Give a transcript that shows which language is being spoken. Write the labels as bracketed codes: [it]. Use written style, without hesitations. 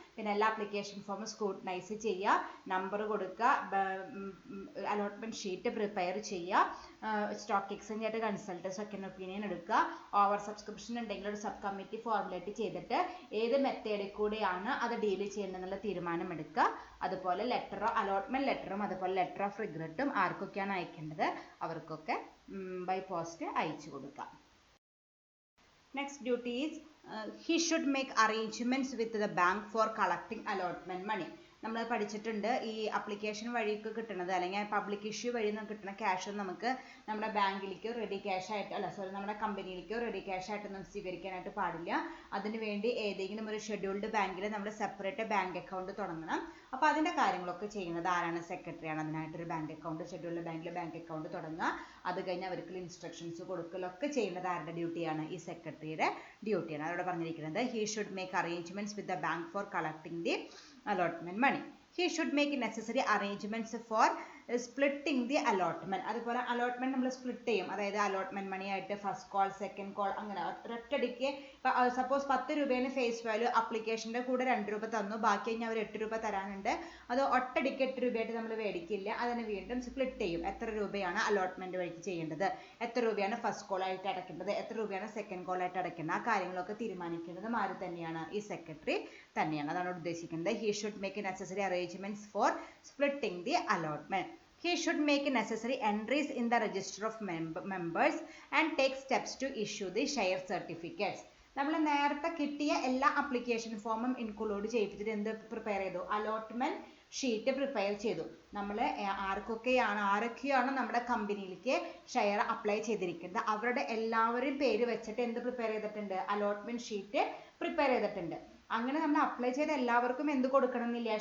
[ml] പിന്നെ എല്ലാ ആപ്ലിക്കേഷൻ ഫോമും സ്ക്രൂട്ടനൈസ് ചെയ്യുക, നമ്പർ കൊടുക്കുക, അലോട്ട്മെന്റ് ഷീറ്റ് പ്രിപ്പയർ ചെയ്യുക, സ്റ്റോക്ക് എക്സ്ചേഞ്ച് ആയിട്ട് കൺസൾട്ട് സെക്കൻഡ് ഒപ്പീനിയൻ എടുക്കുക, ഓവർ സബ്സ്ക്രിപ്ഷൻ ഉണ്ടെങ്കിൽ ഒരു സബ് കമ്മിറ്റി ഫോർമുലേറ്റ് ചെയ്തിട്ട് ഏത് മെത്തേഡിൽ കൂടെയാണ് അത് ഡീൽ ചെയ്യേണ്ടതെന്നുള്ള തീരുമാനം എടുക്കുക. അതുപോലെ അലോട്ട്മെന്റ് ലെറ്ററും അതുപോലെ ലെറ്റർ ഓഫ് റിഗ്രറ്റും ആർക്കൊക്കെയാണ് അയക്കേണ്ടത് അവർക്കൊക്കെ ബൈ പോസ്റ്റ് അയച്ചു കൊടുക്കാം. [en] Next duty is he should make arrangements with the bank for collecting allotment money. [ml] നമ്മൾ പഠിച്ചിട്ടുണ്ട് ഈ അപ്ലിക്കേഷൻ വഴിയൊക്കെ കിട്ടുന്നത് അല്ലെങ്കിൽ പബ്ലിക് ഇഷ്യൂ വഴി കിട്ടുന്ന ക്യാഷ് നമുക്ക് നമ്മുടെ ബാങ്കിലേക്കോ റെഡി ക്യാഷ് ആയിട്ട് നമ്മുടെ കമ്പനിയിലേക്കോ റെഡി ക്യാഷ് ആയിട്ടൊന്നും സ്വീകരിക്കാനായിട്ട് പാടില്ല. അതിനുവേണ്ടി ഏതെങ്കിലും ഒരു ഷെഡ്യൂൾഡ് ബാങ്കിൽ നമ്മൾ സെപ്പറേറ്റ് ബാങ്ക് അക്കൗണ്ട് തുടങ്ങണം. അപ്പോൾ അതിന്റെ കാര്യങ്ങളൊക്കെ ചെയ്യുന്നത് ആരാണ്? സെക്രട്ടറിയാണ്. അതിനായിട്ടൊരു ബാങ്ക് അക്കൗണ്ട് ഷെഡ്യൂൾഡ് ബാങ്കിൽ ബാങ്ക് അക്കൗണ്ട് തുടങ്ങുക. അത് കഴിഞ്ഞ് അവർക്ക് ഇൻസ്ട്രക്ഷൻസ് കൊടുക്കലൊക്കെ ചെയ്യുന്നത് ആരുടെ ഡ്യൂട്ടിയാണ്? ഈ സെക്രട്ടറിയുടെ ഡ്യൂട്ടിയാണ്. അതോടെ പറഞ്ഞിരിക്കുന്നത് [en] he should make arrangements with the bank for collecting the allotment money. He should make necessary arrangements for splitting the allotment. [ml] അതുപോലെ അലോട്ട്മെന്റ് നമ്മൾ സ്പ്ലിറ്റ് ചെയ്യും. അതായത് അലോട്ട്മെന്റ് മണി ആയിട്ട് ഫസ്റ്റ് കോൾ സെക്കൻഡ് കോൾ അങ്ങനെ ഒറ്റയടിക്ക് സപ്പോസ് 10 രൂപയാണ് ഫേസ് വാല്യൂ, അപ്ലിക്കേഷന്റെ കൂടെ 2 രൂപ തന്നു, ബാക്കി കഴിഞ്ഞാൽ അവർ 8 രൂപ തരാനുണ്ട്. അത് ഒറ്റയടിക്ക് 8 രൂപയായിട്ട് നമ്മൾ മേടിക്കില്ല. അതിന് വീണ്ടും സ്പ്ലിറ്റ് ചെയ്യും. എത്ര രൂപയാണ് അലോട്ട്മെന്റ് വഴിക്ക് ചെയ്യേണ്ടത്, എത്ര രൂപയാണ് ഫസ്റ്റ് കോൾ ആയിട്ട് അടയ്ക്കേണ്ടത്, എത്ര രൂപയാണ് സെക്കൻഡ് കോൾ ആയിട്ട് അടയ്ക്കേണ്ടത്, ആ കാര്യങ്ങളൊക്കെ തീരുമാനിക്കേണ്ടത് ആര് തന്നെയാണ്? ഈ സെക്രട്ടറി തന്നെയാണ്. അതാണ് ഉദ്ദേശിക്കുന്നത്. [en] he should make necessary arrangements for splitting the allotment. He should make necessary entries in the register of members and take steps to issue the share certificates. [ml] നമ്മൾ നേരത്തെ കിട്ടിയ എല്ലാ അപ്ലിക്കേഷൻ ഫോമും ഇൻക്ലൂഡ് ചെയ്യിപ്പിച്ചിട്ട് എന്ത് പ്രിപ്പയർ ചെയ്തു? അലോട്ട്മെന്റ് ഷീറ്റ് പ്രിപ്പയർ ചെയ്തു. നമ്മൾ ആരൊക്കെയാണ് നമ്മുടെ കമ്പനിയിലേക്ക് ഷെയർ അപ്ലൈ ചെയ്തിരിക്കുന്നത് അവരുടെ എല്ലാവരും പേര് വെച്ചിട്ട് എന്ത് പ്രിപ്പയർ ചെയ്തിട്ടുണ്ട്? അലോട്ട്മെന്റ് ഷീറ്റ് പ്രിപ്പയർ ചെയ്തിട്ടുണ്ട്. അങ്ങനെ നമ്മൾ അപ്ലൈ ചെയ്ത എല്ലാവർക്കും എന്ത് കൊടുക്കണമെന്നില്ല?